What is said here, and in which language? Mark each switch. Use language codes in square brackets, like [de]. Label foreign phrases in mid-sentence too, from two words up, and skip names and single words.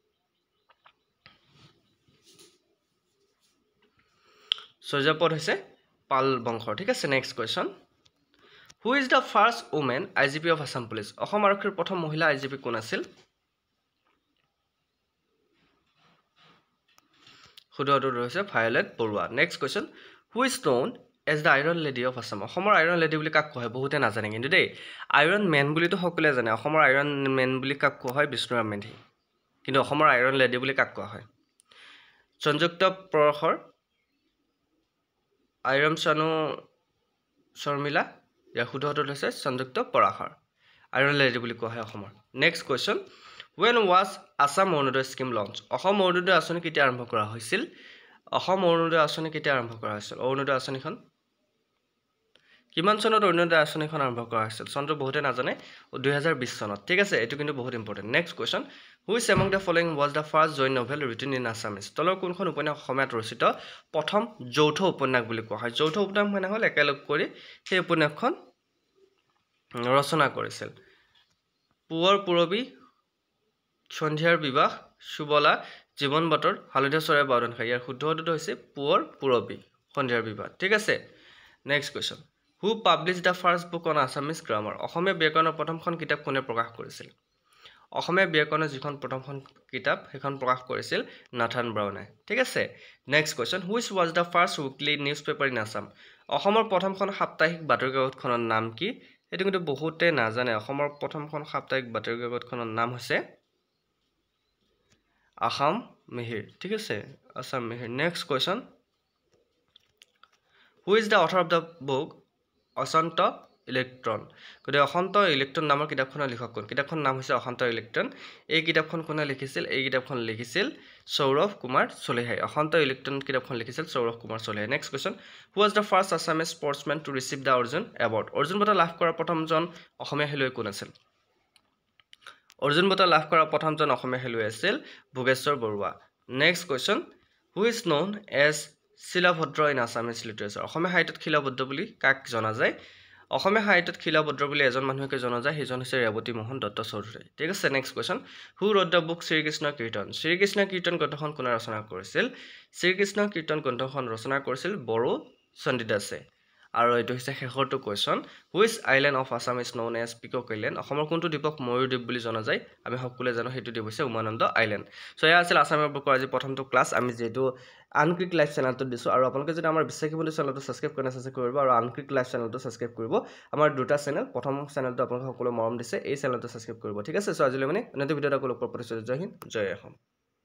[as] সূৰ্যপদ হৈছে পাল বংশৰ ঠিক আছে [en] next question who is the first women IGP of Assam Police [as] অসম আৰক্ষীৰ প্ৰথম মহিলা আইজিপি কোন আছিল শুদ্ধটো হৈছে ভায়োলেট বৰুৱা [en] next question who is known as the Iron Lady of Assam [as] অসমৰ [en] Iron Lady [as] বুলি কাক কোৱা হয় বহুতে নাজানে কিন্তু দেই [en] Iron Men [as] বুলিতো সকলোৱে জানে অসমৰ [en] Iron Men [as] বুলি কাক কোৱা হয় বিষ্ণুৰাম মেধি কিন্তু অসমৰ [en] Iron Lady [as] বুলি কাক কোৱা হয় সংযুক্ত পৰখৰ আইৰন চানু শৰ্মিলা ইয়াৰ শুদ্ধটো হৈছে সংযুক্ত পৰাখৰ [en] Iron Lady [as] বুলি কোৱা হয় অসমৰ [en] next question when was Assam [as] অৰুণোদয় [en] scheme launch [as] অসম অৰুণোদয় আঁচনি কেতিয়া আৰম্ভ কৰা হৈছিল অসম অৰুণোদয় আঁচনি কেতিয়া আৰম্ভ কৰা হৈছিল অৰুণোদয় আঁচনিখন কিমান চনত অৰুণোদয় আঁচনিখন আৰম্ভ কৰা হৈছিল চনটো বহুতে নাজানে 2020 চনত ঠিক আছে এটো কিন্তু বহুত ইম্পৰ্টেন্ট [en] next question which among the following was the first joint novel written in Assamese [as] তলৰ কোনখন উপন্যাস অসমীয়াত ৰচিত প্ৰথম যৌথ উপন্যাস বুলি কোৱা হয় যৌথ উপন্যাস মানে হ'ল একেলগ কৰি সেই উপন্যাসখন ৰচনা কৰিছিল পুৱাৰ পুৰবী সন্ধিয়াৰ বিবাহ সুবলা জীবন বাটৰ হালধীয়া চৰাই বাউদন খাই ইয়াৰ শুদ্ধটো হৈছে পুৱাৰ পুৰবী সন্ধিয়াৰ বিবাহ ঠিক আছে [en] next question who publish the first book on Assamese grammar [as] অসমীয়া ব্যাকৰণৰ প্ৰথমখন কিতাপ কোনে প্ৰকাশ কৰিছিল অসমীয়া ব্যাকৰণৰ যিখন প্ৰথমখন কিতাপ সেইখন প্ৰকাশ কৰিছিল নাথান ব্ৰাউনে ঠিক আছে [en] next question which was the first weekly newspaper in Assam [as] অসমৰ প্ৰথমখন সাপ্তাহিক বাতৰি কাকতখনৰ নাম কি এটো কিন্তু বহুতে নাজানে অসমৰ প্ৰথমখন সাপ্তাহিক বাতৰি কাকতখনৰ নাম হৈছে আসাম মিহিৰ ঠিক আছে আসাম মিহিৰ [en] next question who is the author of the book [as] অসন্ত ইলেক্ট্ৰন গতে অসন্ত ইলেক্ট্ৰন নামৰ কিতাপখনৰ লেখক কোন কিতাপখনৰ নাম হৈছে অসন্ত ইলেক্ট্ৰন এই কিতাপখন কোনে লিখিছিল এই কিতাপখন লিখিছিল সৌৰভ কুমাৰ চলিহাই অসন্ত ইলেক্ট্ৰন কিতাপখন লিখিছিল সৌৰভ কুমাৰ চলিহাই [en] next question who was the first Assamese sportsman to receive the Arjun award [as] অৰ্জুন বঁটা লাভ কৰা প্ৰথমজন অসমীয়া খেলুৱৈ কোন আছিল অৰ্জুন বঁটা লাভ কৰা প্ৰথমজন অসমীয়া খেলুৱৈ আছিল ভোগেশ্বৰ বৰুৱা [en] next question who is known as Shilabhadra in Assamese literature [as] অসমীয়া সাহিত্যত শিলাভদ্ৰ বুলি কাক জনা যায় অসমীয়া সাহিত্যত শিলাভদ্ৰ বুলি এজন মানুহকে জনা যায় সেইজন হৈছে ৰেৱতী মোহন দত্ত চৌধুৰী ঠিক আছে [en] next question who wrote the book [as] শ্ৰীকৃষ্ণ কীৰ্তন গ্ৰন্থখন কোনে ৰচনা কৰিছিল শ্ৰীকৃষ্ণ কীৰ্তন গ্ৰন্থখন ৰচনা কৰিছিল বড়ো চণ্ডীদাসে আৰু এটো হৈছে শেষৰটো [en] question which island of Assam is known as Peacock Island [as] অসমৰ কোনটো দ্বীপক ময়ূৰদ্বীপ বুলি জনা যায় আমি সকলোৱে জানো সেইটো দ্বীপ হৈছে উমানন্দ আইল্যান্ড সো এয়া আছিল আসামৰ বুকৰ আজি প্ৰথমটো ক্লাছ আমি যেটো আনক্ৰিক লাইভ চেনেলটো দিছো আৰু আপোনালোকে যদি আমাৰ বিশ্বাসী বন্ধু চেনেলটো সাবস্ক্ৰাইব কৰা নাছে কৰিব আৰু আনক্ৰিক লাইভ চেনেলটো সাবস্ক্ৰাইব কৰিব আমাৰ দুটা চেনেল প্ৰথম চেনেলটো আপোনালোকে সকলো মৰম দিছে এই চেনেলটো সাবস্ক্ৰাইব কৰিব ঠিক আছে সো আজিলৈ মানে অন্য ভিডিঅ'টা লগ পাম জয় হিন্দ জয় অসম